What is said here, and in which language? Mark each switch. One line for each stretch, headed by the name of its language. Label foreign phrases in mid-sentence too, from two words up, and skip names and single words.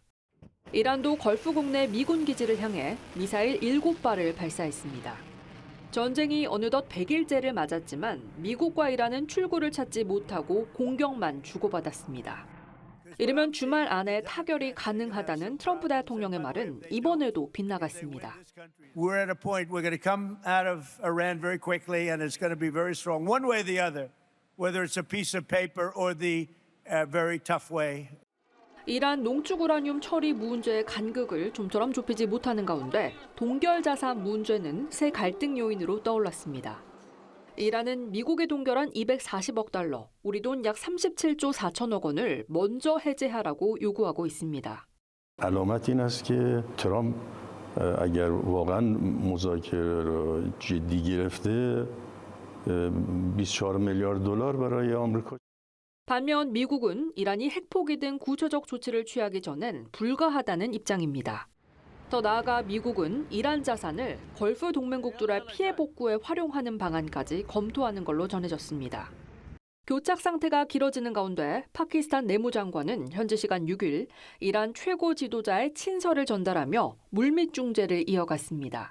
Korean: 이란도 걸프국 내 미군 기지를 향해 미사일 7발을 발사했습니다. 전쟁이 어느덧 100일째를 맞았지만 미국과 이란은 출구를 찾지 못하고 공격만 주고받았습니다. 이르면 주말 안에 타결이 가능하다는 트럼프 대통령의 말은 이번에도 빗나갔습니다.
English: We're at a point we're going to come out of Iran very quickly and it's going to be very strong, one way or the other, whether it's a piece of paper or the very tough way.
Korean: 이란 농축 우라늄 처리 문제의 간극을 좀처럼 좁히지 못하는 가운데 동결 자산 문제는 새 갈등 요인으로 떠올랐습니다. 이란은 미국에 동결한 240억 달러, 우리 돈 약 37조 4천억 원을 먼저 해제하라고 요구하고 있습니다.
Persian: علامت این است که ترامپ اگر واقعا مذاکره را جدی گرفته 24 میلیارد دلار برای آمریکا.
Korean: 반면 미국은 이란이 핵포기 등 구체적 조치를 취하기 전엔 불가하다는 입장입니다. 더 나아가 미국은 이란 자산을 걸프 동맹국들의 피해 복구에 활용하는 방안까지 검토하는 걸로 전해졌습니다. 교착 상태가 길어지는 가운데 파키스탄 내무장관은 현지 시간 6일 이란 최고 지도자의 친서를 전달하며 물밑 중재를 이어갔습니다.